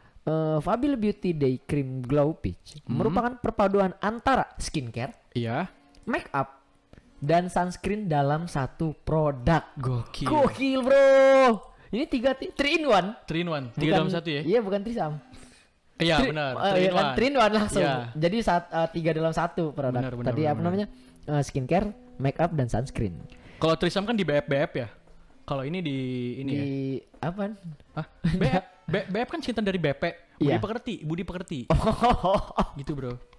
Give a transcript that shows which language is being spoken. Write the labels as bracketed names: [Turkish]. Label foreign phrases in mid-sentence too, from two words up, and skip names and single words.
[Indonesian] Fabil Beauty Day Cream Glow Peach merupakan perpaduan antara skincare, Iya. make up, dan sunscreen dalam satu produk. Gokil. Gokil bro. Ini 3 in 1. 3 in 1. 3 dalam 1 ya? Iya bukan trisam. Iya, benar. 3 Iya in kan 1. 3 in 1 langsung. Iya. Jadi 3 dalam 1 produk. Benar, benar, Tadi benar, apa benar. namanya? Skincare, make up, dan sunscreen. Kalau Trisam kan di BF ya? Kalau ini di ini Di ya? apaan? Hah? BF, BF kan singkatan dari BP. Iya. Budi pekerti. Gitu, bro.